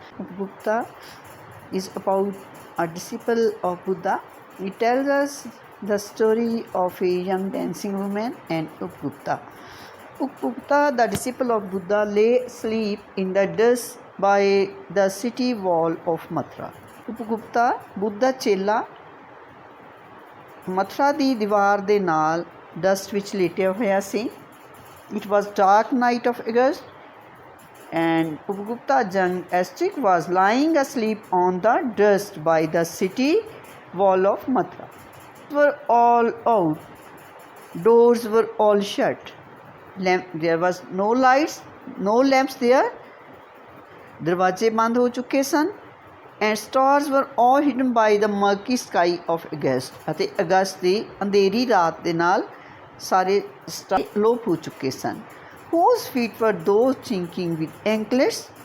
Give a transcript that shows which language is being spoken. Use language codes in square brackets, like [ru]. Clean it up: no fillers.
[en] Upgupta is about a disciple of Buddha. It tells us the story of a young dancing woman and Upgupta. Upgupta, the disciple of Buddha, lay asleep in the dust by the city wall of Mathura. [pa] Upagupta, Buddha ਚੇਲਾ ਮਥੁਰਾ ਦੀ ਦੀਵਾਰ ਦੇ ਨਾਲ dust ਵਿੱਚ ਲੇਟਿਆ ਹੋਇਆ ਸੀ. [en] It was dark night of August and Upagupta, young aestic, was lying asleep on the dust by the city wall of Mathura. Were all out, doors were all shut, there was no lights, no lamps there, [pa] ਦਰਵਾਜ਼ੇ ਬੰਦ ਹੋ ਚੁੱਕੇ ਸਨ, [en] and stars were all hidden by the murky sky of August. [pa] ਅਤੇ ਅਗਸਤ ਦੀ ਅੰਧੇਰੀ ਰਾਤ ਦੇ ਨਾਲ ਸਾਰੇ star ਲੋਪ ਹੋ ਚੁੱਕੇ ਸਨ. [en] Whose feet were those chinking with anklets?